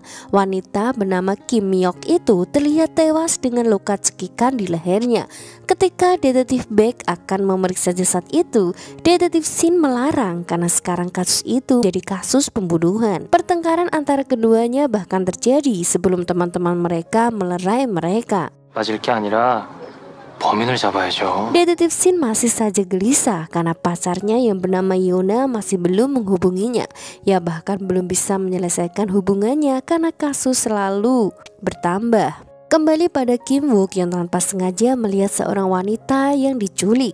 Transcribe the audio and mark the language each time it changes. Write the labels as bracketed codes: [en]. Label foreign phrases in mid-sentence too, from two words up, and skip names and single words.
[id] Wanita bernama Kim Myok itu terlihat tewas dengan luka cekikan di lehernya. Ketika detektif Baek akan memeriksa jasad itu, detektif Shin melarang karena sekarang kasus itu jadi kasus pembunuhan. Pertengkaran antara keduanya bahkan terjadi sebelum teman-teman mereka melerai mereka. [ko] 맞을 게 아니라 범인을 잡아야죠. [id] Detektif Shin masih saja gelisah karena pacarnya yang bernama Yona masih belum menghubunginya. Ia bahkan belum bisa menyelesaikan hubungannya karena kasus selalu bertambah. Kembali pada Kim Wook yang tanpa sengaja melihat seorang wanita yang diculik.